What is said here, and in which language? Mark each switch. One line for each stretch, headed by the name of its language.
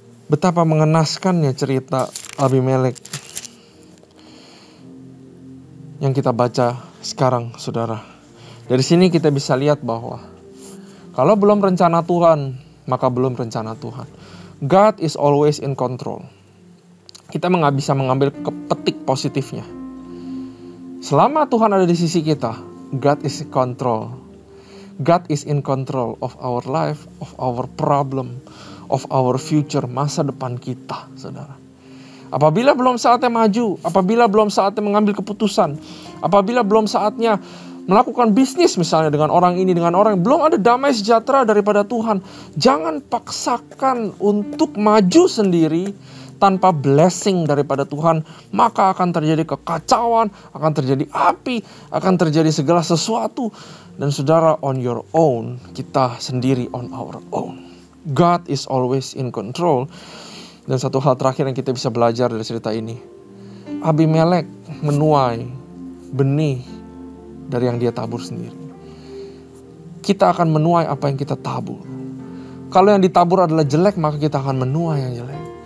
Indonesian: Betapa mengenaskannya cerita Abimelek. yang kita baca sekarang, saudara. Dari sini kita bisa lihat bahwa kalau belum rencana Tuhan, maka belum rencana Tuhan.
English: God is always in control.
Indonesian: Kita nggak bisa mengambil petik positifnya. Selama Tuhan ada di sisi kita,
English: God is in control. God is in control of our life, of our problem, of our future,
Indonesian: masa depan kita, saudara. Apabila belum saatnya maju, apabila belum saatnya mengambil keputusan, apabila belum saatnya melakukan bisnis misalnya dengan orang ini, dengan orang, belum ada damai sejahtera daripada Tuhan, jangan paksakan untuk maju sendiri tanpa blessing daripada Tuhan, maka akan terjadi kekacauan, akan terjadi api, akan terjadi segala sesuatu. Dan saudara,
English: on your own,
Indonesian: kita sendiri
English: on our own. God is always in control.
Indonesian: Dan satu hal terakhir yang kita bisa belajar dari cerita ini, Abimelek menuai benih dari yang dia tabur sendiri. Kita akan menuai apa yang kita tabur. Kalau yang ditabur adalah jelek, maka kita akan menuai yang jelek.